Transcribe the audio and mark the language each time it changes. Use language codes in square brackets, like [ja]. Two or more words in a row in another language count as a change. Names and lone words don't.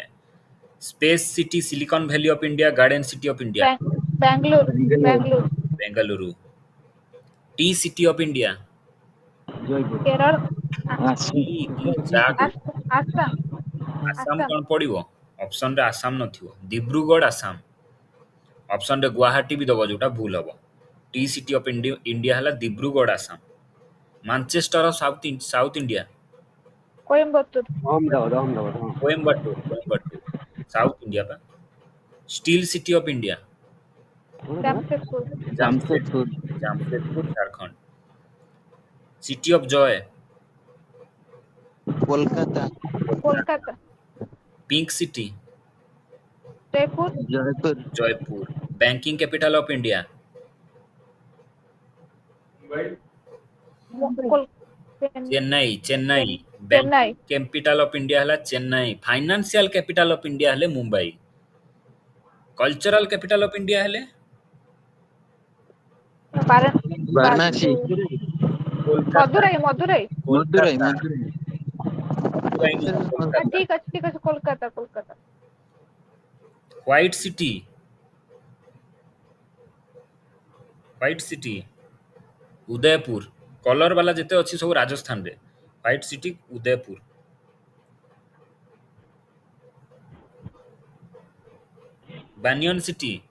[en] Space City, Silicon Valley of India, Garden City of India. बेंगलुरु. बेंगलुरु. Bengaluru. Tea City of India. केरल. [or] କି ଚା आसाम. ଆସାମ କ'ଣ ପଡ଼ିବ? ଅପସନରେ ଆସାମ ନଥିବ. ଦିବ୍ରୁଗଡ଼, ଆସାମ. ଅପସନରେ ଗୁଆହାଟୀ ବି ଦେବ, ଯୋଉଟା ଭୁଲ ହବ. [en] Tea City of India ହେଲା ଦିବ୍ରୁଗଡ଼, ଆସାମ. Manchester of South India? कोयम्बतूर. [or] କୋଏମ୍ବାଟୁର. ସାଉଥ ଇଣ୍ଡିଆ ବା. [en] Steel City of India? जामशेदपुर. ଜାମଶେଦପୁର, ଝାଡ଼ଖଣ୍ଡ. City of Joy? [or] କୋଲକାତା। कोलकाता. [en] Pink City? जयपुर. ଜୟପୁର. Banking Capital of India? ଚେନ୍ନାଇ. चेन्नई. Banking Capital of India ହେଲା ଚେନ୍ନାଇ. Financial Capital of India ହେଲେ ମୁମ୍ବାଇ. Cultural Capital of India ହେଲେ? ବାରାଣସୀ। मदुराई. मदुराई. ମଦୁରାଇ। [hi] ठीक है कोलकाता. कोलकाता. [en] White City? [or] ଉଦୟପୁର. କଲର ବାଲା ଯେତେ ଅଛି ସବୁ ରାଜସ୍ଥାନରେ. [en] White City ଉଦୟପୁର. Banyan City?